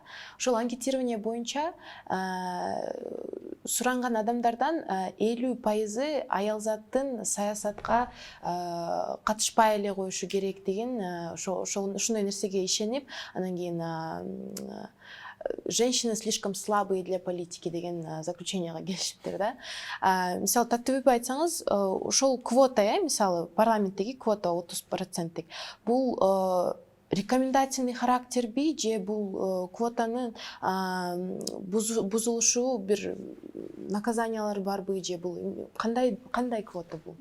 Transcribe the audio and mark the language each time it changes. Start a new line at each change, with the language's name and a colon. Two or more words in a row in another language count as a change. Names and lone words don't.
Kyrgyz: Ошол анкетирование боюнча суранган адамдардан 50% аялзаттын саясатка катышпай эле коюшу керек деген ошондой нерсеге ишенип, анан кийин
Russian: женщины слишком слабые для политики
Kyrgyz: деген заключенияга келишиптир да. Мисалы таттыбек айтсаңыз, ошол квота, мисалы парламенттеги квота 30%, бул рекомендательный характерби же бул квотанын бузулушу бир наказаниялар барбы же бул кандай квота бул?